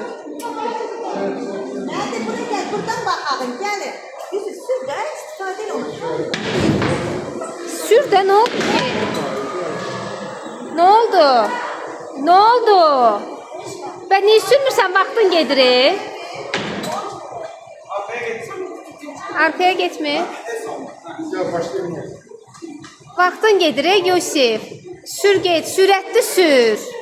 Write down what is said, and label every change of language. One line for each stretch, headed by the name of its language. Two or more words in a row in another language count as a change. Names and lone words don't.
Turkish: Nerede buraya gel, buradan bakalım, gelin.
Azerbaijani: Yusuf sür de istifadə elə olur. Sür də, nə oldu ki? Nə oldu? Nə oldu? Bə niyə sürmürsən, vaxtın gedir?
Turkish: Arkaya geçsin.
Azerbaijani: Arkaya getmir.
Turkish: Ya başlayalım.
Azerbaijani: Vaxtın gedir, Yusif. Sür get, sürətli sür.